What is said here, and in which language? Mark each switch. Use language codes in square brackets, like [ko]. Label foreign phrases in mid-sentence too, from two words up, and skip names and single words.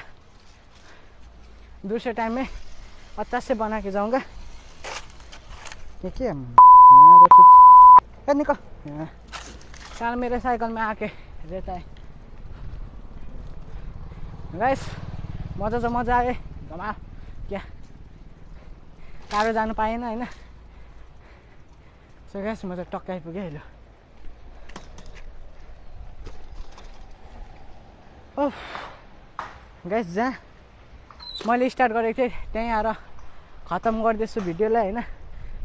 [hi] दूसरे टाइम में 50 से बना के जाऊंगा। ये क्या निकल यार मेरे साइकिल में आके रहता है गाइस। [ne] मजा तो मजा आयो धमाल। क्या टाढो जानु पाएन होइन। [en] so guys [ne] म त टक्क आइपुगेँ अहिले। [en] oh guys [ne] जहाँ मैले स्टार्ट गरेको थिएँ त्यहीँ आएर खत्तम गर्दैछु भिडियोलाई होइन।